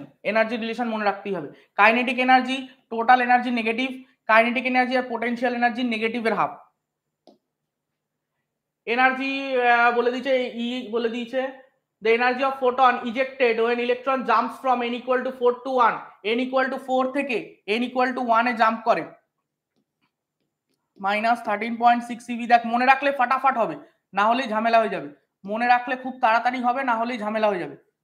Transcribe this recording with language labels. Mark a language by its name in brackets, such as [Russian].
[Bangla] Energy relation মনে রাখতেই হবে। Kinetic energy total energy negative, kinetic energy আর পোটেনশিয়াল এনার্জি নেগেটিভের হাফ। এনার্জি বলে দিয়েছে [English] the energy of photon ejected when electron jumps from [Bangla] n equal to 4 to 1, n equal to 4 থেকে n equal to 1 A jump করে, minus 13.6 EV. দেখ মনে রাখলে ফাটাফাট হবে, না হলেই ঝামেলা হয়ে যাবে। মনে রাখলে খুব তাড়াতাড়ি হবে, না হলেই ঝামেলা হয়ে যাবে।